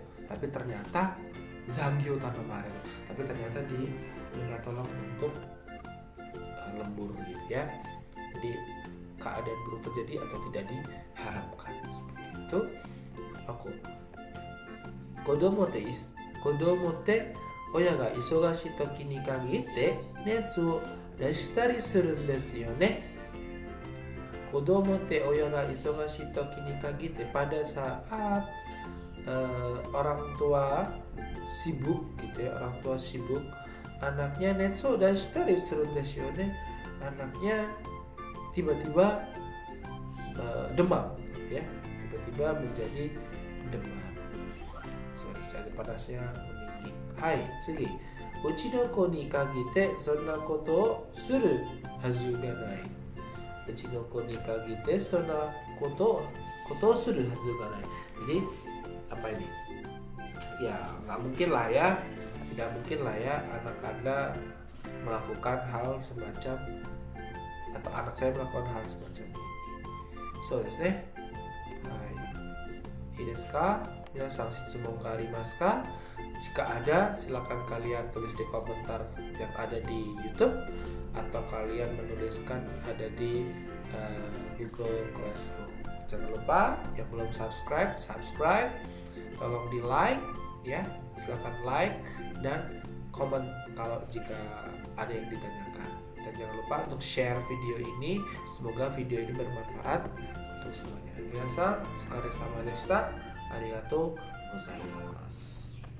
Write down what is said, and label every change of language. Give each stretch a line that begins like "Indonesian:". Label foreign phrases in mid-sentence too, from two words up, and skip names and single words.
Indonesian: Tapi ternyata
Japanese: 残業頼まれる.
Indonesian: Tapi ternyata diminta tolong untuk lembur gitu ya. Jadi keadaan buruk terjadi atau tidak diharapkan seperti itu.
Japanese: あく子供って親が忙しい時に限って熱を出したりするんですよね. 子供って親が忙しい時に限って,
Indonesian: pada saat orang tua sibuk gitu ya, orang tua sibuk, anaknya
Japanese: 熱を出したりするんですよね,
Indonesian: anaknya tiba-tiba demam ya, tiba-tiba menjadi demam. Sorry, saya panasnya meninggi.
Japanese: はい, 次。うちの子に限ってそんなことをするはずがない. うちの子に限ってそんなことをするはずがない.
Indonesian: Jadi apa ini? Ya nggak mungkin lah ya, tidak mungkin lah ya anak Anda melakukan hal semacam, atau anak saya melakukan hal semacam ini.
Japanese: そうですね。はい。いいですか? 皆さん質問がありますか?
Indonesian: Jika ada, silakan kalian tulis di komentar yang ada di YouTube atau kalian menuliskan ada di Google Classroom. Jangan lupa yang belum subscribe, tolong di like ya, silakan like dan komen kalau jika ada yang ditanyakan. Dan jangan lupa untuk share video ini. Semoga video ini bermanfaat untuk semuanya.
Japanese: 皆さん、お疲れ様でした。ありがとうございます.